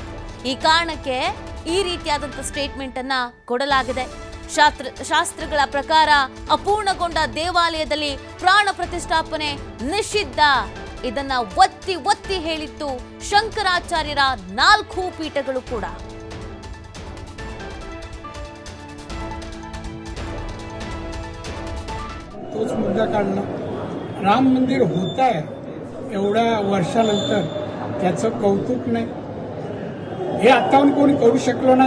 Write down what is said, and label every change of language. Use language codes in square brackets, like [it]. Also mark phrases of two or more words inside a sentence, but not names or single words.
[kn] ಈ ಕಾರಣಕ್ಕೆ ಈ ರೀತಿಯಾದಂಥ ಸ್ಟೇಟ್ಮೆಂಟ್ ಅನ್ನ ಕೊಡಲಾಗಿದೆ. ಶಾಸ್ತ್ರಗಳ ಪ್ರಕಾರ ಅಪೂರ್ಣಗೊಂಡ ದೇವಾಲಯದಲ್ಲಿ ಪ್ರಾಣ ಪ್ರತಿಷ್ಠಾಪನೆ ನಿಷಿದ್ಧ. ಇದನ್ನ ಒತ್ತಿ ಒತ್ತಿ ಹೇಳಿತ್ತು ಶಂಕರಾಚಾರ್ಯರ 4 ಪೀಠಗಳು ಕೂಡ. [mr] तोच मुद्दा काढला. राम मंदिर होत आहे एवढ्या वर्षानंतर त्याचं कौतुक नाही. हे आताहून कोणी करू शकलो नाही.